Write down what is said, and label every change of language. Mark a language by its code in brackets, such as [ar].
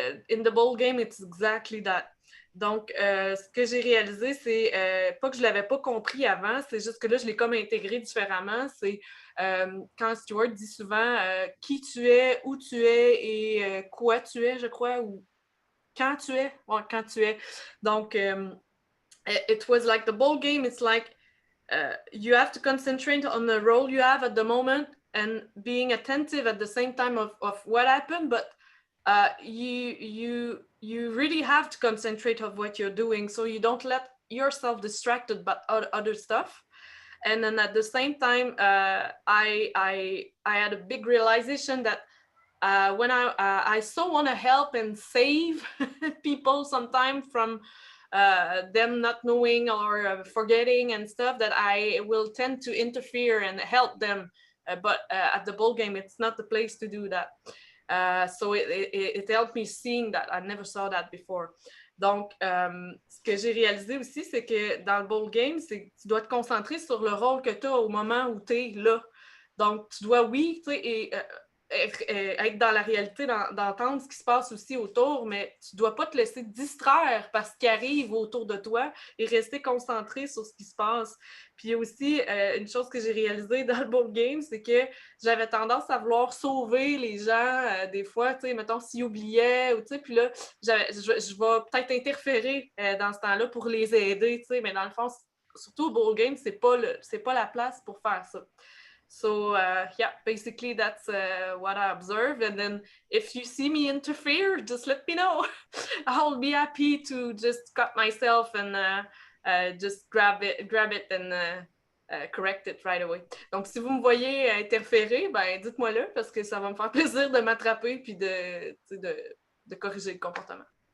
[en] In the bowl game, it's exactly that. [fr] Donc, ce que j'ai réalisé, c'est pas que je l'avais pas compris avant, c'est juste que là, je l'ai comme intégré différemment. C'est quand Stuart dit souvent qui tu es, où tu es et quoi tu es, je crois, ou quand tu es. Ouais, quand tu es. [en] Donc, it was like the bowl game, it's like you have to concentrate on the role you have at the moment and being attentive at the same time of what happened, but you really have to concentrate on what you're doing so you don't let yourself distracted by other stuff. And then at the same time, I had a big realization that when I so want to help and save people sometimes from them not knowing or forgetting and stuff, that I will tend to interfere and help them. But at the bowl game, it's not the place to do that. So it helped me seeing that. I never saw that before. [fr] Donc, ce que j'ai réalisé aussi, c'est que dans le bowl game, c'est que tu dois te concentrer sur le rôle que tu as au moment où tu es là. Donc, tu dois, oui, tu sais, être dans la réalité, d'entendre ce qui se passe aussi autour, mais tu ne dois pas te laisser distraire par ce qui arrive autour de toi et rester concentré sur ce qui se passe. Puis aussi, une chose que j'ai réalisée dans le bowl game, c'est que j'avais tendance à vouloir sauver les gens des fois, tu sais, mettons, s'ils oubliaient, ou tu sais, puis là, je vais peut-être interférer dans ce temps-là pour les aider, tu sais, mais dans le fond, surtout au bowl game, c'est pas la place pour faire ça. [en] So yeah, basically that's what I observe. And then if you see me interfere, just let me know. I'll be happy to just cut myself and just grab it and correct it right away. [fr] Donc si vous me voyez interférer, ben dites-moi-le parce que ça va me faire plaisir de m'attraper puis de corriger le comportement.